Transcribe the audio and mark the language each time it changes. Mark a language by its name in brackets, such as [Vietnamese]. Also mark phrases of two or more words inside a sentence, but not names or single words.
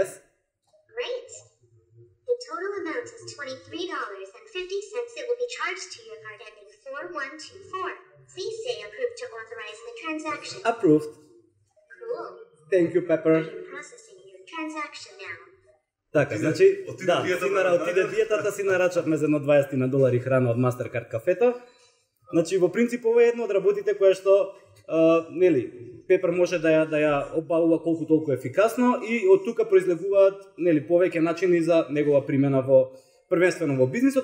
[English] Great. The total amount is $23.50. It will be charged to your card ending 4124. Please say approve to authorize the transaction. Approved. Cool. Thank you, Pepper. I'm processing your transaction now. [Macedonian] Така, значи, отиде да, диетата, отиде диетата, си нарачавме за едно $20 храна од MasterCard кафето. Значи, во принцип, ова е едно од работите која што, нели, Пепер може да ја обавува колку толку ефикасно и од тука произлегуваат, нели, повеќе начини за негова примена првенствено во бизнисот.